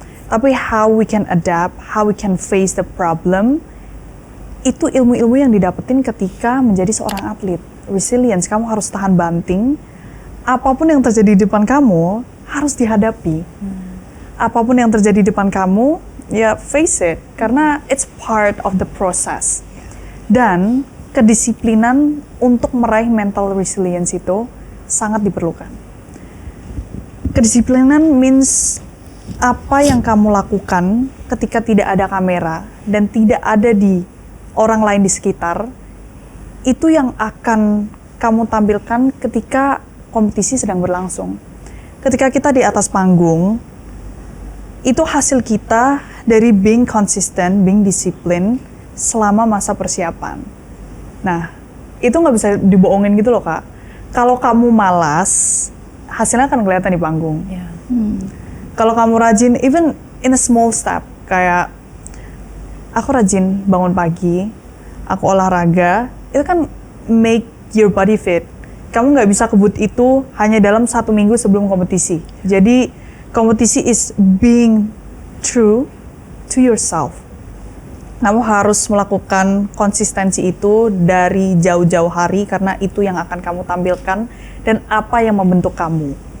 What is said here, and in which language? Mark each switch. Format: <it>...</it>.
<en>Tapi how we can adapt, how we can face the problem,</en> <id>itu ilmu-ilmu yang didapetin ketika menjadi seorang atlet. Resilience, kamu harus tahan banting. Apapun yang terjadi di depan kamu harus dihadapi. Apapun yang terjadi di depan kamu, ya</id> <en>face it.</en> <id>Karena</id> <en>it's part of the process.</en> <id>Dan kedisiplinan untuk meraih</id> <en>mental resilience</en> <id>itu sangat diperlukan. Kedisiplinan</id> <en>means</en> <id>apa yang kamu lakukan ketika tidak ada kamera dan tidak ada di orang lain di sekitar, itu yang akan kamu tampilkan ketika kompetisi sedang berlangsung. Ketika kita di atas panggung, itu hasil kita dari</id> <en>being consistent, being discipline</en> <id>selama masa persiapan. Nah, itu nggak bisa dibohongin gitu loh Kak. Kalau kamu malas, hasilnya akan kelihatan di panggung.</id> <en>Yeah.</en> <id>Kalau kamu rajin,</id> <en>even in a small step,</en> <id>kayak aku rajin bangun pagi, aku olahraga, itu kan</id> <en>make your body fit.</en> <id>Kamu nggak bisa kebut itu hanya dalam 1 minggu sebelum kompetisi. Jadi kompetisi</id> <en>is being true to yourself.</en> <id>Kamu harus melakukan konsistensi itu dari jauh-jauh hari karena itu yang akan kamu tampilkan dan apa yang membentuk kamu.</id>